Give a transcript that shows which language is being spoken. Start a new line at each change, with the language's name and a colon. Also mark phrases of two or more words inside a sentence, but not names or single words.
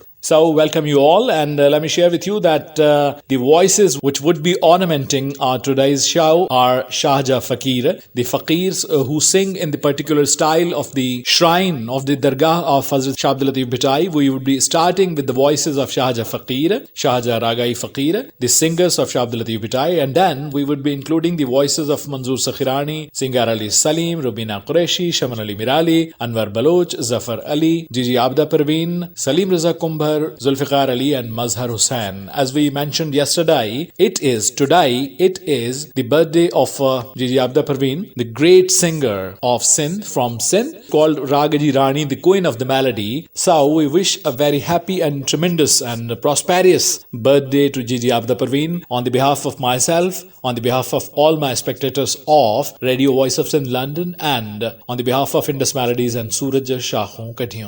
English: So welcome you all, and let me share with you that the voices which would be ornamenting our today's show are Shahja Fakir, the Faqirs who sing in the particular style of the shrine of the Dargah of Hazrat Shah Abdul Latif Bhitai. We would be starting with the voices of Shahja Fakir, Shahja Ragai Fakir, the singers of Shah Abdul Latif Bhitai, and then we would be including the voices of Manzoor Sakhirani, Singar Ali Salim, Rubina Qureshi, Shaman Ali Mirali, Anwar Baloch, Zafar Ali, Gigi Abda Parveen, Salim Raza Kumbhar, Zulfiqar Ali and Mazhar Hussain. As we mentioned yesterday, it is the birthday of Gigi Abda Parveen, the great singer of Sindh from Sindh, called Ragaji Rani, the queen of the melody. So we wish a very happy and tremendous and prosperous birthday to Gigi Abda Parveen on the behalf of myself, on the behalf of all my spectators of Radio Voice of Sindh London, and on the behalf of Indus Melodies and Suraj Shakhon Kadhiyon.